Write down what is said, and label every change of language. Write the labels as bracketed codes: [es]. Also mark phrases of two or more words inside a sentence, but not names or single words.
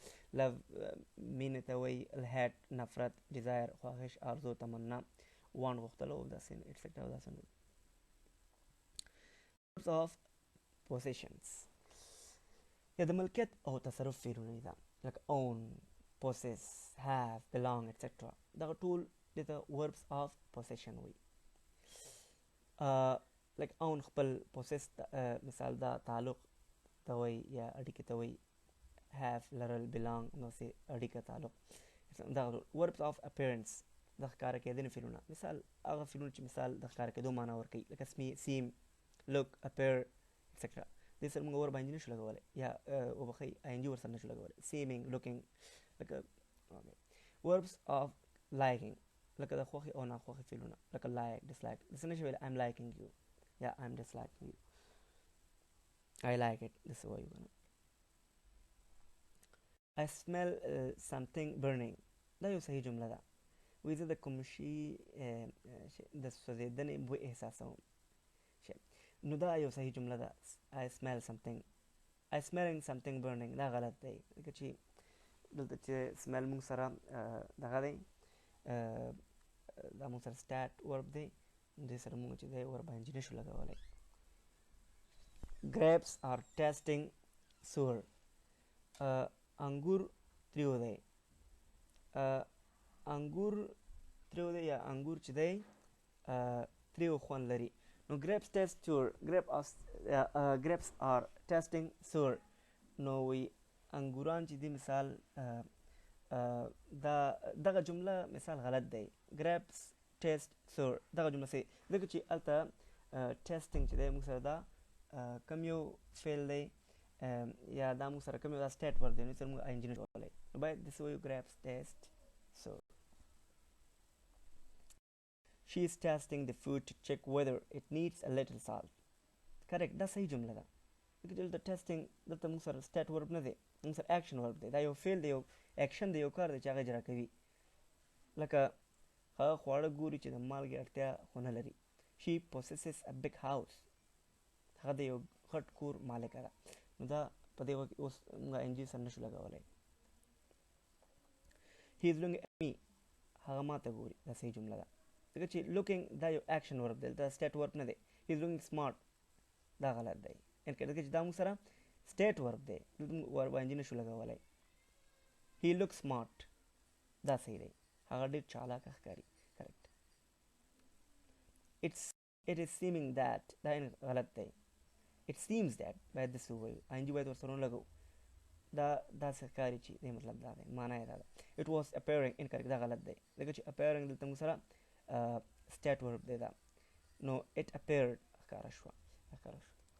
[ps] love مینه ته وایي. hate نفرت. desire خواهش آرزو تمنا. want غوښتل او داسې etc. او داسې نور. [en] verbs of possessions [ps] یا د ملکیت او تصرف فعلونه دي لکه [en] own, possess, have, belong etc. [ps] دا ټول دته [en] verbs of possession [ps] وي. [en] like own [ps] خپل, possess مثال دا تعلق ته وایي یا اړیکې ته وایي. have لرل, belong نو سي اړیکه تعلق. دا [en] verbs of appearance [ps] د ښکاره کېدنې فعلونه. مثال هغه فعلونه چې مثال د ښکاره کېدو معنا ورکوي لکه [en] seem, look, appear etc. [ps] دې سره موږ ور باندې نشو لګولای یا وبخښئ ing ور سره نشو لګولای. [en] seeming, looking [ps] لکه [en] verbs of liking [ps] لکه د خوښي او ناخوښي فعلونه لکه [en] like, dislike. [ps] داسې نشي ویلی [en] I'm liking you یا I'm disliking you. I like it. [ps] داسې وایو کنه. [en] I smell something burning. [ps] دا یو صحیح جمله ده. وایي زه د کوم شي د سوځېدنې بوی احساسوم. نو دا یو صحیح جمله ده. [en] I smell something. I smelling something burning. [ps] دا غلط دی. ځکه چې دلته چې smell موږ سره دغه دی دا موږ سره [en] state verb [ps] دی. دې سره موږ چې دی ور باندې نشو لګولی. [en] grapes are tasting sour. [ps] انګور تریو دی. انګور تریو دی یا انګور چې دی تریو خوند لري. [en] نو grapes taste sour. grapes are tasting sour. [ps] نو وی انګوران چې دی مثال دغه جمله مثال غلط دی. [en] grapes taste sour [ps] دغه جمله صحیح ځکه چې هلته testing چې دی موږ سره دا کم یو فعل دی یا دا موږ سره کم یو دا [en] state verb [ps] دی. نو سره موږ ing نشو کولی. نو باید داسې وایو [en] grapes taste sour. She is testing the food to check whether it needs a little salt. Correct. [ps] دا صحیح جمله ده. ځکه چې دلته testing دلته موږ سره [en] state verb [ps] نه دی. موږ سره [en] action verb [ps] دی. دا یو فعل دی, یو action دی, یو کار دی چې هغه اجرا کوي. لکه هغه خواړه ګوري چې د مالګې اړتیا خو نه لري. [en] She possesses a big house. [ps] هغه د یو غټ کور مالکه ده. نو دا په دې وخت اوس موږ ing سره نشو لګولی. [en] He is looking at me. [ps] هغه ما ته ګوري. دا صحیح جمله ده. ځکه چې looking دا یو [en] action verb [ps] دی. دا [en] state verb [ps] نه دی. [en] He is looking smart. [ps] دا غلط دی. ځکه چې دا موږ سره [en] state verb [ps] دی. ور باندې نشو لګولی. [en] He looks smart. [ps] دا صحیح دی. هغه ډېر چالاکه ښکاري. correct. [en] It is seeming that [ps] دا غلط دی. [en] It seems that [ps] باید داسې ووایو. ing باید ورسره ونه لګو. دا څه ښکاري چې دې مطلب دا دی، معنا یې دا ده. [en] it was appearing incorrect, [ps] دا غلط دی ځکه چې اپیرنګ دلته موږ سره [en] state verb [ps] دی دا، نو [en] it appeared [ps] ښکاره شوه.